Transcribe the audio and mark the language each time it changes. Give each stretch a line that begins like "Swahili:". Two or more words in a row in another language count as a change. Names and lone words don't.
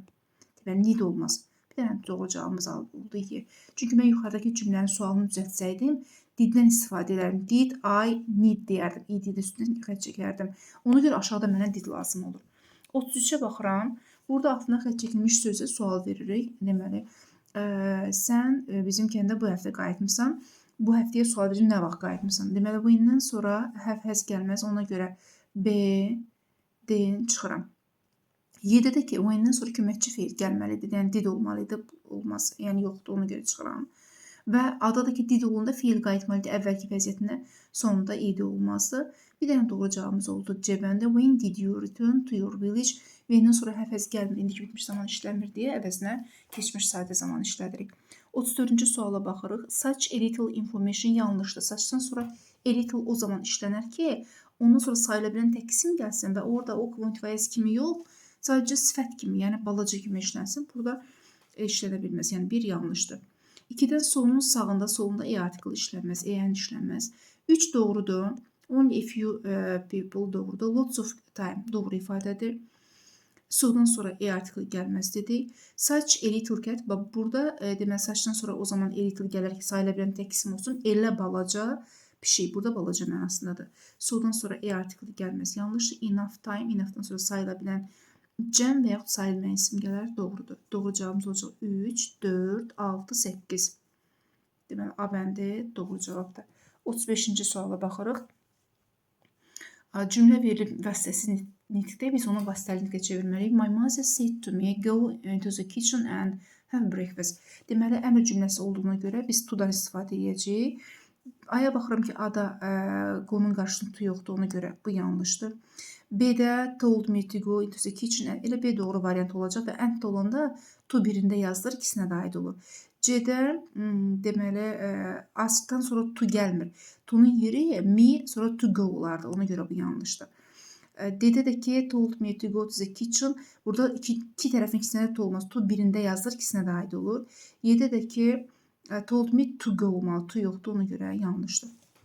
Azerbaijani: Deməli need olmaz. Bir dənə doğru cavabımız oldu ki. Çünki mən yuxarıdakı cümlənin sualını düzəltsəydim, did-dən istifadə edərdim.
English: Did, I, need deyərdim.
Azerbaijani: İd üstünə xətt çəkərdim. Ona görə aşağıda mənə did lazım olur. 33-ə baxıram. Burada altına xətt çəkilmiş sözə sual veririk. Deməli, sən bizim kəndə bu həftə qayıtmısan. Bu həftəyə sual verim, nə vaxt qayıtmısan? Deməli, bu indən sonra
English: have, has
Azerbaijani: gəlməz. Ona görə B, D-nin çıxıram. 7-də ki, o indən sonra köməkçi feil gəlməlidir. Yəni did olmalıdır, olmaz. Yəni yoxdur, ona görə çıxıram. Və adada ki, did olunda feil qayıtmalıdır əvvəlki vəziyyətinə, sonunda id olmazdı. Bir dənə doğru cavabımız oldu. C bəndə
English: when did you return to your village?
Azerbaijani: Və indən sonra həfəz gəlmir, indiki bitmiş zaman işləmir deyə əvəzinə keçmiş sadə zaman işlədirik. 34-cü suala baxırıq.
English: Such a little information yanlışdır.
Azerbaijani: Suchdan sonra
English: a little
Azerbaijani: o zaman işlənər ki, ondan sonra sayıla bilən tək isim gəlsin və orada o quantifiers kimi yox, sadəcə sifət kimi, yəni balaca kimi işlənsin. Burada işlənə bilməz, yəni bir yanlışdır. 2-dən solunun sağında, solunda
English: e article
Azerbaijani: işlənməz, en işlənməz. 3 doğrudur.
English: Only a few people doğrudur. Lots of time
Azerbaijani: doğru ifadədir. So'dan sonra
English: e article
Azerbaijani: gəlməz dedik.
English: Such a little cat,
Azerbaijani: burada deməli saçdan sonra o zaman
English: a little
Azerbaijani: gələr ki, sayıla bilən tək isim olsun. Elə balaca pişik, burada balaca mənasındadır. So'dan sonra
English: e article
Azerbaijani: gəlməz. Yanlış.
English: Enough time,
Azerbaijani: enough'dan sonra sayıla bilən cəm və yaxud sayılmayan isim gələr, doğrudur. Doğru cavabımız olacaq 3, 4, 6, 8. Deməli, A bəndi doğru cavabdır. 35-ci suala baxırıq. Cümlə verilib vasitəsi nitqdə, biz onu vasitəli nitqə çevirməliyik.
English: My mother said to me, go into the kitchen and have breakfast.
Azerbaijani: Deməli, əmr cümləsi olduğuna görə biz to-dan istifadə edəcəyik. Aya baxıram ki, A-da go-nun qarşısında to yoxdur, ona görə bu yanlışdır.
English: B-də told me to go into the kitchen.
Azerbaijani: Elə B doğru variant olacaq və and olanda to birində yazılır, ikisinə də aid olur. C-də deməli askdan sonra to gəlmir. To-nun yeri me, sonra
English: to go
Azerbaijani: olardı. Ona görə bu yanlışdır. D-də də ki
English: told me to go to the kitchen.
Azerbaijani: Burada iki tərəfin ikisinə də to olmaz. To birində yazılır, ikisinə də aid olur. Y-də də ki
English: told me to go olmalı.
Azerbaijani: To yoxdur, ona görə yanlışdır.